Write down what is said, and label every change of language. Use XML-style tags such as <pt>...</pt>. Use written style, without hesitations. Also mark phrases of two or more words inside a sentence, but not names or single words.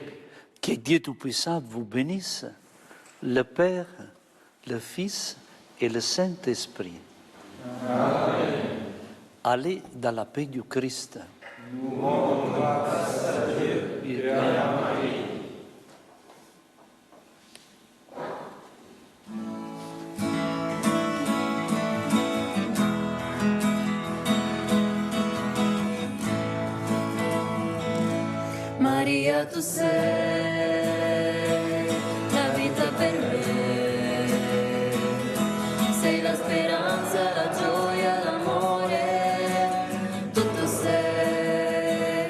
<fr>Que Dieu Tout-Puissant vous bénisse, le Père, le Fils et le Saint-Esprit. Amen. Allez dans la paix du Christ. Nous rendons grâce à Dieu et à Marie.</fr> <it>Maria, tu sei la vita per me, sei la speranza, la gioia, l'amore, tutto sei.</it>